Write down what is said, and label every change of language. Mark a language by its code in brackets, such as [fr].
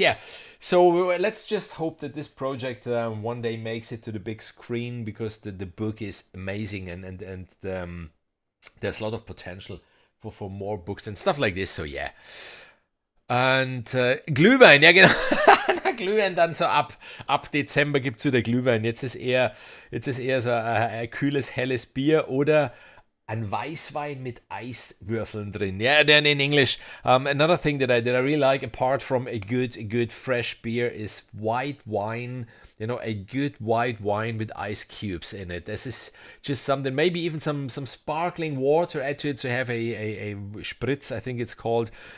[en] Yeah, so let's just hope that this project one day makes it to the big screen, because the book is amazing, and there's a lot of potential for more books and stuff like this. So yeah, [de] und Glühwein, ja genau. Glühwein dann so ab Dezember gibt's wieder Glühwein. Jetzt ist eher so ein kühles, helles Bier oder ein Weißwein mit Eiswürfeln drin. [en] Yeah, then in English. Another thing that I really like, apart from a good fresh beer, is white wine. You know, a good white wine with ice cubes in it. This is just something. Maybe even some sparkling water add to it to have a spritz, I think it's called.